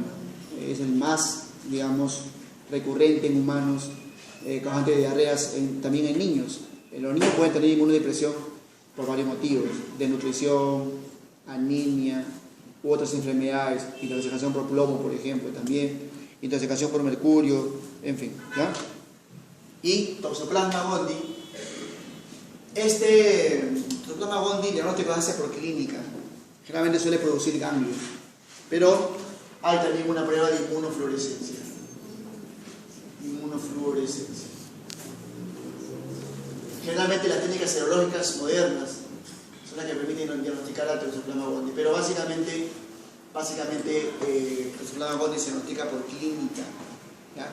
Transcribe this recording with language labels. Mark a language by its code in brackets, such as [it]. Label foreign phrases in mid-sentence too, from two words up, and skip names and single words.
[es] Es el más, digamos, recurrente en humanos, causante de diarreas también en niños. Los niños pueden tener inmunodepresión por varios motivos: desnutrición, anemia u otras enfermedades, intoxicación por plomo, por ejemplo, también, intoxicación por mercurio, en fin, ¿ya? Y Toxoplasma gondii. Toxoplasma gondii, el diagnóstico se hace por clínica, generalmente suele producir ganglios, pero hay también una prueba de inmunofluorescencia. Generalmente las técnicas serológicas modernas son las que permiten diagnosticar al Toxoplasma gondii, pero básicamente Básicamente, Toxoplasma gondii se diagnostica por clínica, ¿ya?